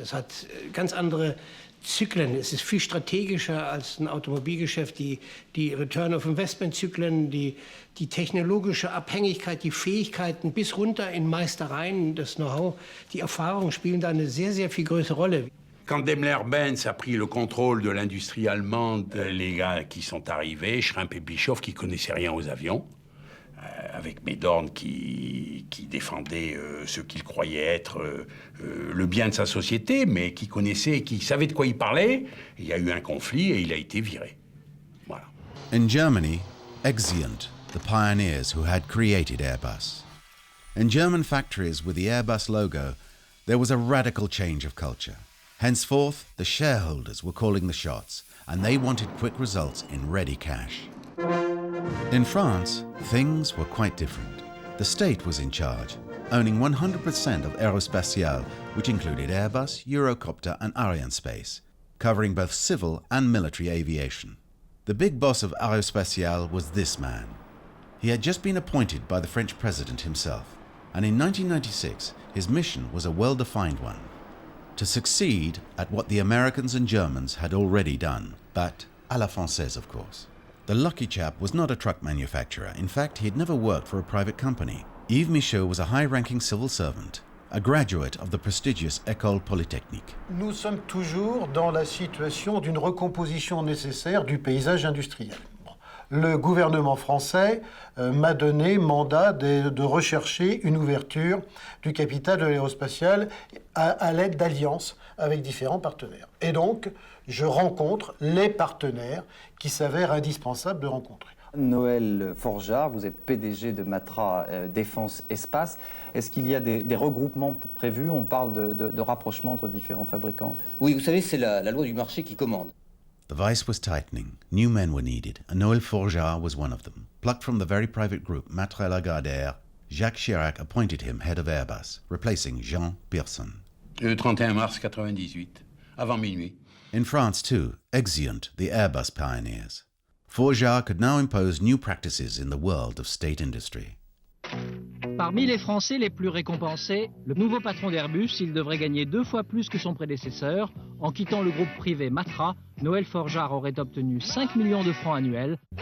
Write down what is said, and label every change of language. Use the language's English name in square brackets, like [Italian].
[German] Es hat ganz andere Zyklen. Es ist viel strategischer als ein Automobilgeschäft. Die Return-of-Investment-Zyklen, die technologische Abhängigkeit, die Fähigkeiten bis runter in Meistereien, das Know-how, die Erfahrungen spielen da eine sehr, sehr viel größere Rolle. [French] Quand Daimler-Benz a pris le contrôle de l'industrie allemande, les gars qui sont arrivés, Schrimp et Bischoff, qui connaissaient rien aux avions, avec Médorn qui défendait ce qu'il croyait être le bien de sa société, mais qui connaissait, qui savait de quoi il parlait. Il y a eu un conflit et il a été viré. Voilà. [English] In Germany, exeunt the pioneers who had created Airbus. In German factories with the Airbus logo, there was a radical change of culture. Henceforth, the shareholders were calling the shots, and they wanted quick results in ready cash. In France, things were quite different. The state was in charge, owning 100% of Aerospatiale, which included Airbus, Eurocopter and Arianespace, covering both civil and military aviation. The big boss of Aerospatiale was this man. He had just been appointed by the French president himself, and in 1996 his mission was a well-defined one: to succeed at what the Americans and Germans had already done, but à la française, of course. The lucky chap was not a truck manufacturer. In fact, he had never worked for a private company. Yves Michaud was a high-ranking civil servant, a graduate of the prestigious École Polytechnique. [French] Nous sommes toujours dans la situation d'une recomposition nécessaire du paysage industriel. Le gouvernement français m'a donné mandat de rechercher une ouverture du capital de l'aérospatiale à l'aide d'alliances avec différents partenaires. Et donc, je rencontre les partenaires qui s'avèrent indispensables de rencontrer. Noël Forgeard, vous êtes PDG de Matra Défense Espace. Est-ce qu'il y a des regroupements prévus? On parle de rapprochement entre différents fabricants. Oui, vous savez, c'est la loi du marché qui commande. [English] The vice was tightening, new men were needed, and Noël Forgeard was one of them. Plucked from the very private group Matra Lagardère, Jacques Chirac appointed him head of Airbus, replacing Jean Pierson. [French] Le 31 mars 98, avant minuit. [English] In France too, exeunt the Airbus pioneers. Forgeard could now impose new practices in the world of state industry. [French] Parmi les Français les plus récompensés, le nouveau patron d'Airbus, il devrait gagner 2 fois plus que son prédécesseur. En quittant le groupe privé Matra, Noël Forgeard aurait obtenu 5 millions de francs annuels.